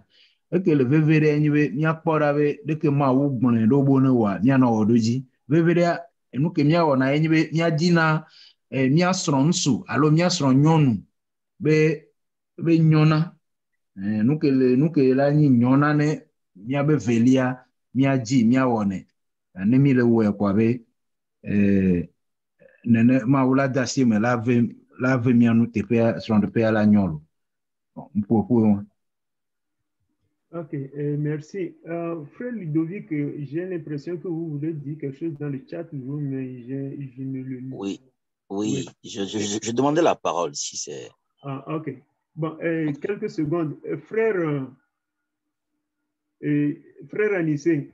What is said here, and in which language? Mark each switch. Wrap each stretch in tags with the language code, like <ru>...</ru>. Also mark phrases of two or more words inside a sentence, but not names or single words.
<gej>ke le vevere enyibe mi akpora be de ke ma wo gbon do bo ne wa mi na odoji vevere enu ke mi awo na enyibe mi adina mi asron nsu alo mi asron nyonu be nyona nuke la ni nyona ne mi abe velia mi aji mi awone ne mi le wo kwa be nene ma wula dasi me la ve mi anu te pe sur de pe la nyolo pour</gej> <fr>Ok, merci. Frère Ludovic, j'ai l'impression que vous voulez dire quelque chose dans le chat, mais je ne le lis. Oui. Je demandais la parole si c'est... Ah, ok. Bon, quelques secondes. Frère Anissé.</fr>